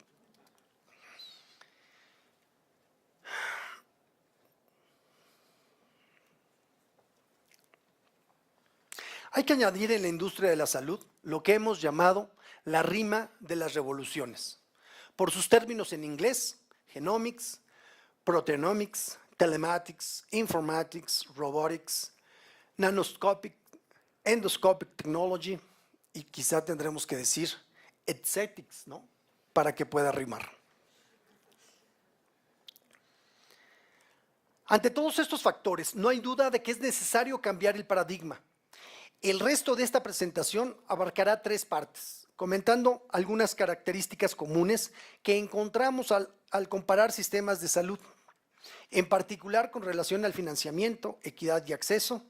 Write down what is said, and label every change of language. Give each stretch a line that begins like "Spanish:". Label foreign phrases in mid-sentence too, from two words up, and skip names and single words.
Spanish: Hay que añadir en la industria de la salud lo que hemos llamado la rima de las revoluciones, por sus términos en inglés:
English: genomics, proteomics, telematics, informatics, robotics, nanoscopic, endoscopic technology,
Spanish: y quizá tendremos que decir aesthetics, ¿no? Para que pueda rimar. Ante todos estos factores, no hay duda de que es necesario cambiar el paradigma. El resto de esta presentación abarcará 3 partes, comentando algunas características comunes que encontramos al comparar sistemas de salud, en particular con relación al financiamiento, equidad y acceso.